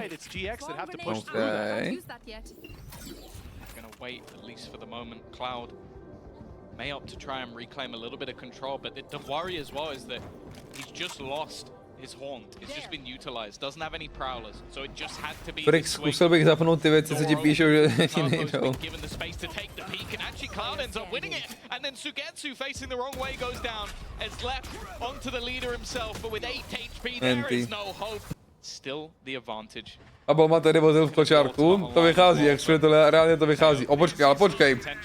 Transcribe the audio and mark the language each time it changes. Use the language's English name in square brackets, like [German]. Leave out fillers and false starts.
[English] It's GX that have to push Okay. Gonna wait at least for the moment. Cloud may opt to try and reclaim a little bit of control, but the worry as well is that he's just lost his haunt. It's just been utilized. Doesn't have any prowlers, so it just had to be. [Czech] Frick, zkusil bych zapnout ty věci, co ti píšou, že ti nejdou. [English] Given the space to take the peak, and actually Cloud ends up winning it, and then Sugetsu facing the wrong way goes down. It's left onto the leader himself, but with 8 HP there is no hope. Still the advantage. [Czech] A Boma tady vozil v kočárku, to vychází, jak všude tohle reálně to vychází. O počkej, ale počkej.